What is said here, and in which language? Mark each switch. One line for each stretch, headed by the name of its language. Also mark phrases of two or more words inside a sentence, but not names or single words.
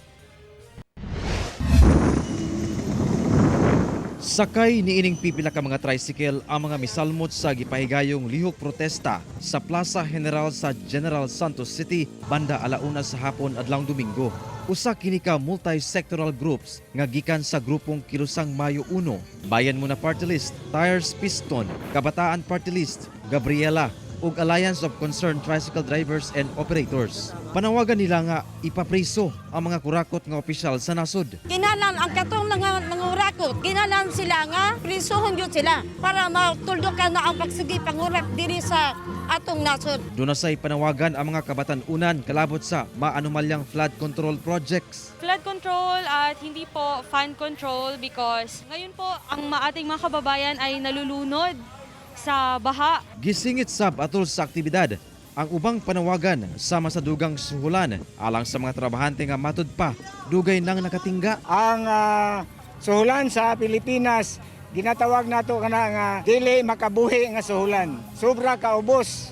Cebuano: Sakay niining pipila ka mga tricycle ang mga misalmot sa gipahigayong lihok protesta sa Plaza General sa General Santos City banda alauna sa hapon adlawng Domingo. Usa kini ka
English: multi-sectoral groups
Cebuano: nga gikan sa grupong Kilusang Mayo 1, Bayan Muna Party List, Tires Piston, Kabataan Party List, Gabriela ug Alliance of Concerned Tricycle Drivers and Operators. Panawagan nila nga ipapriso ang mga kurakot nga opisyal sa nasod. Kinalan ang katong nangurakot, kinalan sila nga prisuhon yun sila para matuldukan na ang pagsigi pangurak diri sa atong nasod. Doon say panawagan ang mga kabatan-unan kalabot sa maanumalyang
English: flood control projects. Flood control
Filipino: at hindi po
English: fan control because
Filipino: ngayon po ang ating mga kababayan ay nalulunod sa baha.
Cebuano: Gisingit sab atol sa aktibidad ang ubang panawagan sama sa dugang suhulan alang sa mga trabahante nga matud pa dugay nang nakatingga. Ang suhulan sa Pilipinas ginatawag nato kana nga dili makabuhi nga suhulan. Sobra kaubos.